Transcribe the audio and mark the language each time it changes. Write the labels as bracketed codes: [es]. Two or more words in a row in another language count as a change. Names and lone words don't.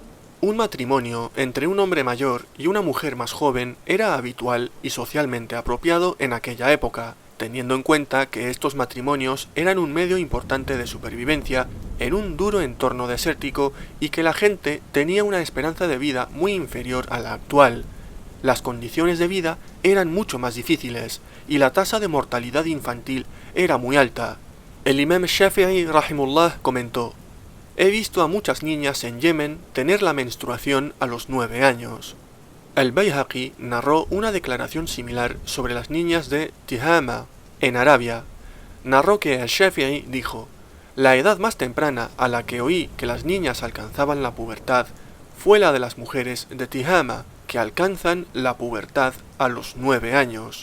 [es] Un matrimonio entre un hombre mayor y una mujer más joven era habitual y socialmente apropiado en aquella época, teniendo en cuenta que estos matrimonios eran un medio importante de supervivencia en un duro entorno desértico y que la gente tenía una esperanza de vida muy inferior a la actual. Las condiciones de vida eran mucho más difíciles y la tasa de mortalidad infantil era muy alta. El imam Shafi'i rahimullah comentó: «He visto a muchas niñas en Yemen tener la menstruación a los 9 años». El Bayhaqi narró una declaración similar sobre las niñas de Tihama, en Arabia. Narró que el Shafi'i dijo: «La edad más temprana a la que oí que las niñas alcanzaban la pubertad fue la de las mujeres de Tihama, que alcanzan la pubertad a los 9 años».